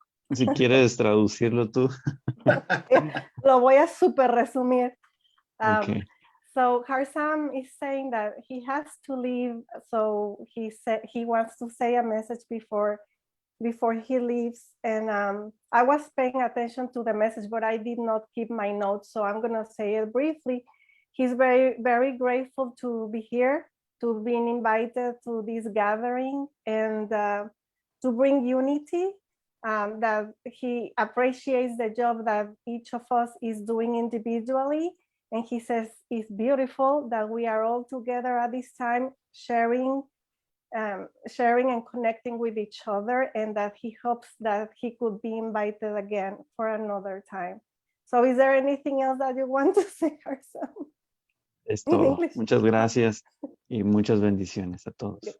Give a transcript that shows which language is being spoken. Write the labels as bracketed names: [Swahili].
[Spanish] Si quieres traducirlo tú. Lo voy a super resumir. [English] Okay. So Harsam is saying that he has to leave. So he said he wants to say a message before he leaves. And I was paying attention to the message, but I did not keep my notes. So I'm gonna say it briefly. He's very, very grateful to be here, to being invited to this gathering, and to bring unity. That he appreciates the job that each of us is doing individually. And he says it's beautiful that we are all together at this time, sharing and connecting with each other, and that he hopes that he could be invited again for another time. So is there anything else that you want to say, Harsam? [Spanish] Es In todo. [English] English? [Spanish] Muchas gracias y muchas bendiciones a todos.